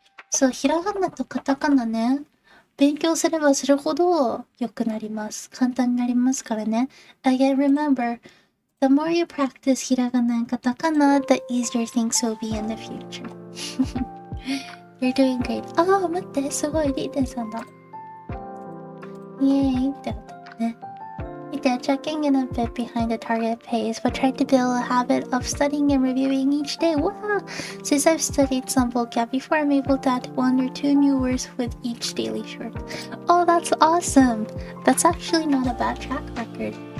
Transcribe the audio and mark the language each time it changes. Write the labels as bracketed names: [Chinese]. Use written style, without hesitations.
[Japanese] そう、ひらがなとカタカナね。勉強すればするほど良くなります。簡単になりますからね。 [English] Again, remember, the more you practice ひらがなand カタカナ, the easier things will be in the future. You're doing great. [Japanese] あ、待って、すごい、リーテンさんだ。イエーイってことね。見て、 [English] checking in a bit behind the target pace, but trying to build a habit of studying and reviewing each day. Wow! Since I've studied some vocab before, I'm able to add 1 or 2 new words with each daily short. Oh, that's awesome! That's actually not a bad track record.